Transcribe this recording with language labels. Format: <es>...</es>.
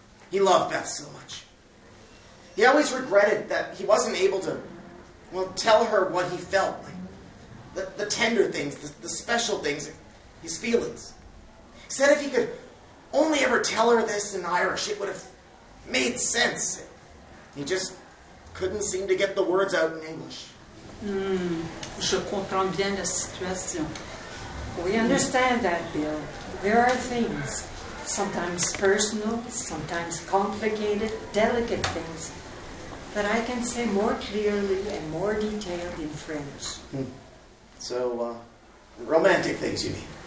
<en>He loved Beth so much. He always regretted that he wasn't able to, tell her what he felt. Like the tender things, the special things, his feelings. He said if he could only ever tell her this in Irish, it would have made sense. He just couldn't seem to get the words out in English.</en> <fr>Je comprends bien la situation.</fr> <en>We understand that, Bill. There are things, sometimes personal, sometimes complicated, delicate things, that I can say more clearly and more detailed in French. So, romantic things, you mean?</en>